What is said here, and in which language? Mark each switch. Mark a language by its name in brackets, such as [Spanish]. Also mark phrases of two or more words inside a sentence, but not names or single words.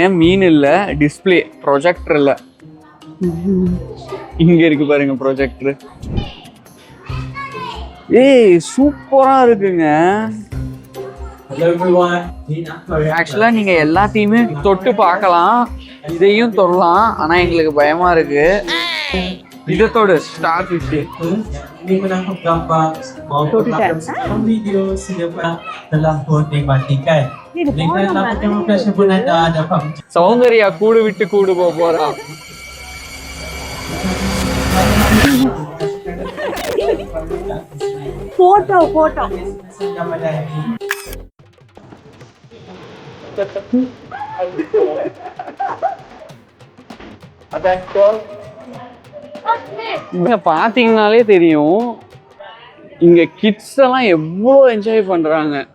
[Tamil] மீன் இல்ல, [English] display projector [Tamil] இல்ல. இங்க இருக்கு பாருங்க ப்ரொஜெக்டர். ஏய் சூப்பரா இருக்குங்க. ஆக்சுவலா நீங்க எல்லாத்தையுமே தொட்டு பார்க்கலாம், இதையும் தொடலாம். ஆனா எங்களுக்கு பயமா இருக்கு. இதோட [English] star fish [Malay] menangkap gambar maupun video selepas telah pun dimatikan. Dengan lakukan pun anda dapat [Tamil] சௌந்தர்யா கூடு விட்டு கூடு போறா. போட்டோ இங்க பாத்தீங்கன்னாலே தெரியும், இங்க கிட்ஸ் எல்லாம் எவ்வளோ என்ஜாய் பண்றாங்க.